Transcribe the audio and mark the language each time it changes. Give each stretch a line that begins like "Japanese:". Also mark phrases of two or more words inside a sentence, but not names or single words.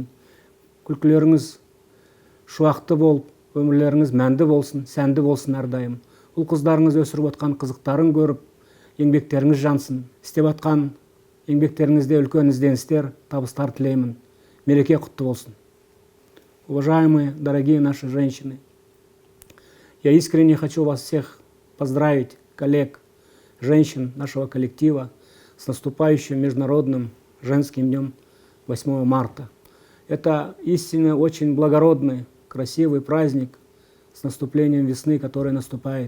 Kazakh: Күлкілеріңіз шуақты болып, өмірлеріңіз мәнді болсын, сәнді болсын әрдайым. Ұл қыздарыңыз өсіріп отқан қызықтарын көріп, еңбектеріңіз жансын. Істеп атқан еңбектеріңізде үлкен ізденістер, табыстар тілеймін. Мереке құтты болсын.
Russian: Уважаемые, дорогие наши женщины, я искренне хочу вас всех поздравить, коллег, женщин нашего коллектива, с наступающим Международным женским днем 8 марта. Это истинно очень благородный, красивый праздник с наступлением весны, который наступает.